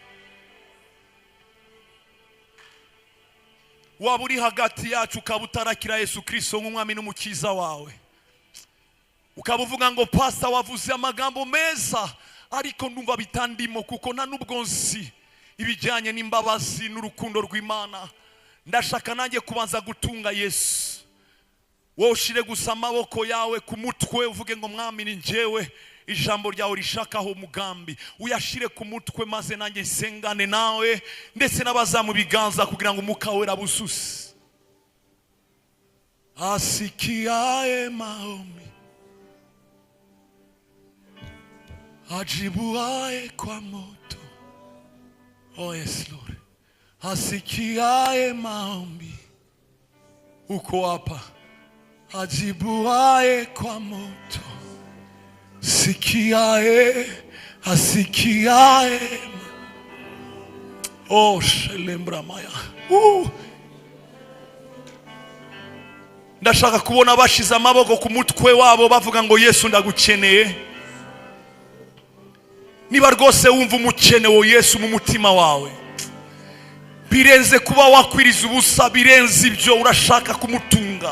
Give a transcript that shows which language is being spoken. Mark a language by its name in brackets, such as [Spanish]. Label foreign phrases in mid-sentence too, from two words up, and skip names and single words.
[Kinyarwanda] Waba uri hagati yacu ukaba utarakira Yesu Kristo nk'umwami n'umukiza wawe, ukaba uvuga ngo pastor wavuze amagambo meza ariko ndumva bitandimo kuko nta nubwo nzi ibijyanye n'imbabazi n'urukundo rw'Imana, ndashaka nanjye kubanza gutunga Yesu. Wowe ushire gusa amaboko yawe ku mutwe uvuge ngo mwami ni njyewe, ijambo ryawe rishakaho umugambi, uyashire ku mutwe maze nanjye nsengane nawe ndetse n'abazamu biganza kugira ngo umwuka wera bususe. [Swahili] Asikiaye maombi, ajibuaye kwa moto. [English] Oh yes Lord. [Swahili] Asikiaye maombi, uko hapa, ajibuaye kwa moto. Sikiae, asikiae. Oh, shelembra maya. [Kinyarwanda] Ndashaka kubona bashize amaboko ku mutwe wabo bavuga ngo Yesu ndagukeneye. Niba rwose wumva umukene wo Yesu mu mutima wawe, birenze kuba wakwiriza ubusa, birenze ibyo urashaka kumutunga.